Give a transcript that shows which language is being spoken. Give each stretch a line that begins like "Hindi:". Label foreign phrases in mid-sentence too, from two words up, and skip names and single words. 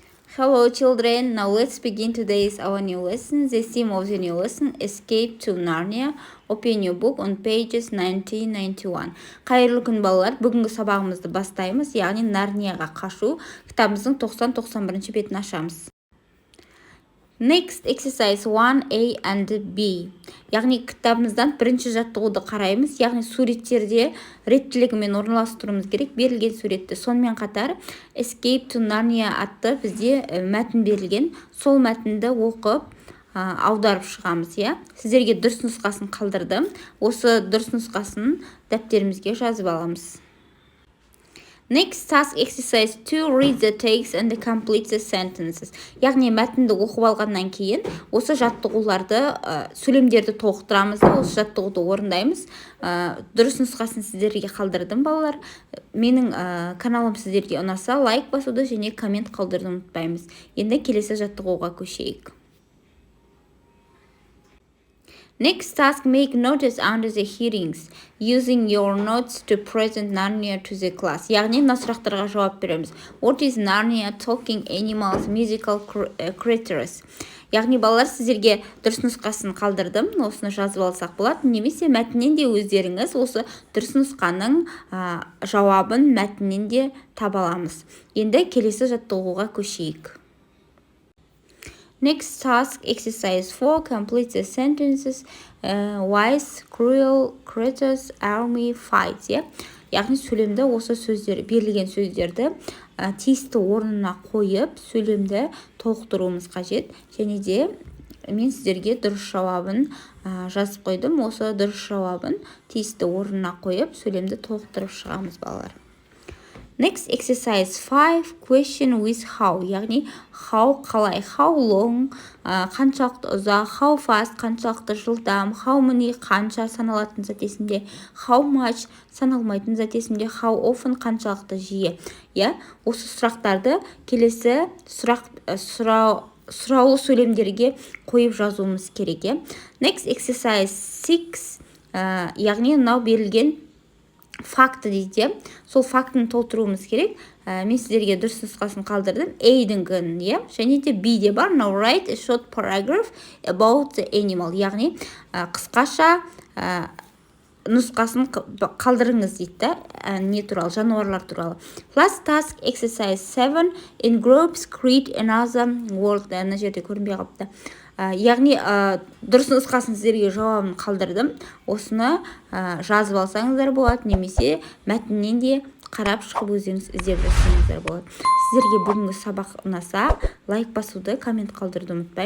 English: Hello children, now let's begin today's our new lesson. The theme of the new lesson, Escape to Narnia. Open your book on pages 1991.
Kazakh: Қайырлы күн балалар, бүгінгі сабағымызды бастаймыз, яғни Нарнияға қашу. Кітабымыздың 90-91 бетін ашамыз.
English: Next exercise 1A and B.
Kazakh: Яғни кітабымыздан бірінші жаттығуды қараймыз, яғни суреттерде реттілігімен орналастыруымыз керек, берілген суретті. Сонымен қатар Escape to Narnia атты бізде мәтін берілген, сол мәтінді оқып, аударып шығамыз, Сіздерге дұрыс нұсқасын қалдырдым. Осы дұрыс нұсқасын дәптерімізге жазып аламыз.
English: Next task exercise 2, read the text and complete the sentences.
Kazakh: Яғни мәтінді оқып алғаннан кейін, осы жаттығуларды, сөйлемдерді толықтырамыз, осы жаттығуды орындаймыз. Дұрыс нұсқасын сіздерге қалдырдым, балалар. Менің каналым сіздерге ұнаса, лайк басуды және коммент қалдыруды ұмытпаймыз. Енді келесі жаттығуға көшейік.
English: Next task, make notes under the headings, using your notes to present Narnia to the class.
Kazakh: Яғни, мына сұрақтарға жауап береміз.
English: What is Narnia? Talking animals, musical creatures.
Kazakh: Яғни, балалар, сіздерге дұрыс нұсқасын қалдырдым, осыны жазып алсақ болады, немесе мәтіннен де өздеріңіз осы дұрыс нұсқаның жауабын мәтіннен де таба аламыз. Енді келесі жаттығуға көшейік.
English: Next task, exercise 4, complete the sentences, wise, cruel, creatures, army, fights.
Kazakh: Яғни сөйлемді осы сөздер, берілген сөздерді тиісті орнына қойып, сөйлемді толықтыруымыз қажет. Және де мен сіздерге дұрыс жауабын жазып қойдым. Осы дұрыс жауабын тиісті орнына қойып, сөйлемді толықтырып шығамыз, балалар.
English: Next exercise 5, question with how. Яғни, how қалай, how long,
Kazakh: қаншалықты ұзақ,
English: how fast,
Kazakh: қаншалықты жылдам,
English: how many,
Kazakh: қанша саналатын зат есімде,
English: how much,
Kazakh: саналмайтын зат есімде,
English: how often,
Kazakh: қаншалықты жиі. Осы сұрақтарды келесі сұраулы сөйлемдерге қойып жазуымыз керек.
English: Next exercise 6,
Kazakh: яғни, мынау берілген факты дейді, сол фактыны толтыруымыз керек. Мен сіздерге дұрыс нұсқасын қалдырдым. A-дің және де B-де бар.
English: Now write a short paragraph about the animal.
Kazakh: Яғни, қысқаша нұсқасын қалдырыңыз дейді, не туралы, жануарлар туралы.
English: Last task exercise 7, in groups create another word.
Kazakh: Ана жерде көрінбей қалыпты. Яғни, дұрыс нұсқасын сіздерге жауабын қалдырдым. Осыны жазып алсаңыздар болады, немесе мәтіннен де қарап шығып өзіңіз іздеп жасаңыздар болады. Сіздерге бүгінгі сабақ ұнаса, лайк басуды, коммент қалдыруды ұмытпаймыз.